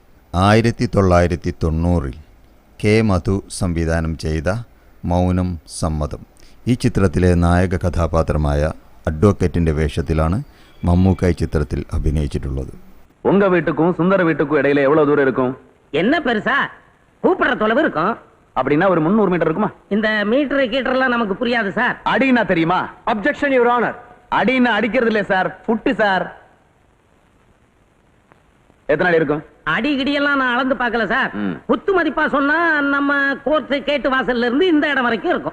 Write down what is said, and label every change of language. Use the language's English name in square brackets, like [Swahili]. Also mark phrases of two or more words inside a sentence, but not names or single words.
[Malayalam] 1990 കെ മധു സംവിധാനം ചെയ്ത മൗനം സമ്മതം, ഈ ചിത്രത്തിലെ നായക കഥാപാത്രമായ അഡ്വക്കേറ്റിൻ്റെ വേഷത്തിലാണ് മമ്മൂക്ക ഈ ചിത്രത്തിൽ അഭിനയിച്ചിട്ടുള്ളത്. [Tamil] உங்க வீட்டுக்கும் சுந்தர வீட்டுக்கும் இடையிலே എவ்வளவு ദൂരം இருக்கும்? என்ன பெருசா கூப்பிடுற தொலைவு இருக்கும். அப்படின்னா ஒரு 300 மீட்டர் இருக்குமா? இந்த மீட்டர் கீட்டர்லாம் நமக்கு புரியாது சார். அடினா தெரியுமா? [English] objection your honour. [Tamil] அடினா அடிக்கிறது இல்ல சார், ஃபுட் சார். எத்தனை அடி இருக்கும்? அடி கிடியெல்லாம் நான் அளந்து பார்க்கல சார். குத்து மதிப்பா சொன்னா நம்ம [English] court gate [Tamil] வாசல்ல இருந்து இந்த இடம் வரைக்கும் இருக்கும்.